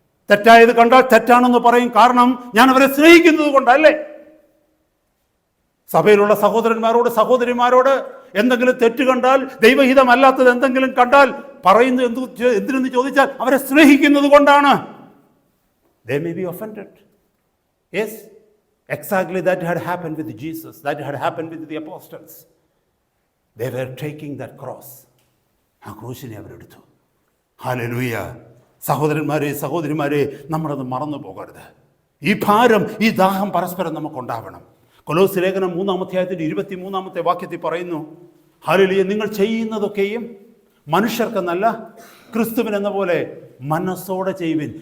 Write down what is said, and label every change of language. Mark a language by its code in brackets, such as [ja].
[ml] തെറ്റായത് കണ്ടാൽ തെറ്റാണെന്ന് പറയും. കാരണം ഞാൻ അവരെ സ്നേഹിക്കുന്നത് കൊണ്ടല്ലേ. സഭയിലുള്ള സഹോദരന്മാരോട് സഹോദരിമാരോട് എന്തെങ്കിലും തെറ്റ് കണ്ടാൽ, ദൈവഹിതമല്ലാത്തത് എന്തെങ്കിലും കണ്ടാൽ പറയുന്നത് എന്തിനെന്ന് ചോദിച്ചാൽ അവരെ സ്നേഹിക്കുന്നത് കൊണ്ടാണ്. [en] They may be offended. Yes, exactly that had happened with Jesus. That had happened with the apostles. They were taking that cross. [ml] ആ ക്രൂശിനെ അവരെടുത്തു. ഹല്ലേലൂയ. സഹോദരന്മാരെ സഹോദരിമാരെ, നമ്മളത് മറന്നു പോകരുത്. ഈ ഭാരം, ഈ ദാഹം പരസ്പരം നമുക്കുണ്ടാവണം. കൊലോസ്യ ലേഖനം 3-ാം അധ്യായത്തിന്റെ 23-ാമത്തെ വാക്യത്തിൽ പറയുന്നു, ഹല്ലേലൂയ, നിങ്ങൾ ചെയ്യുന്നതൊക്കെയും മനുഷ്യർക്കെന്നല്ല ക്രിസ്തുവിനെന്ന പോലെ മനസ്സോടെ ചെയ്യുവിൻ.